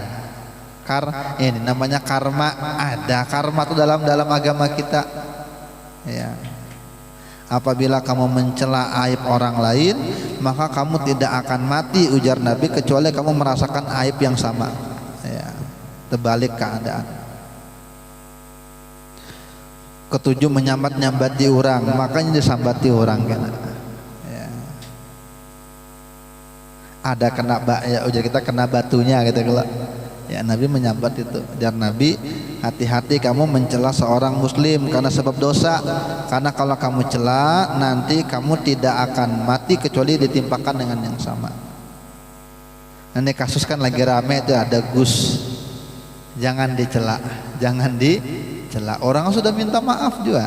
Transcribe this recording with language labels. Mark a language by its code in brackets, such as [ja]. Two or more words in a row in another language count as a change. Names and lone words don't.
[id] Ini namanya karma. Ada karma itu dalam agama kita. Ya. Apabila kamu mencela aib orang lain, maka kamu tidak akan mati, ujar Nabi, kecuali kamu merasakan aib yang sama. Ya. Terbalik keadaan. Ketujuh, menyambat-nyambati orang, makanya disambati orang kan. Ya. Ada kena ujar kita kena batunya gitu kalau. Ya, Nabi menyambat itu. Ujar Nabi, hati-hati kamu mencela seorang muslim karena sebab dosa, karena kalau kamu cela nanti kamu tidak akan mati kecuali ditimpakan dengan yang sama. Ini kasus kan lagi rame itu, ada Gus, jangan dicela, orang sudah minta maaf juga.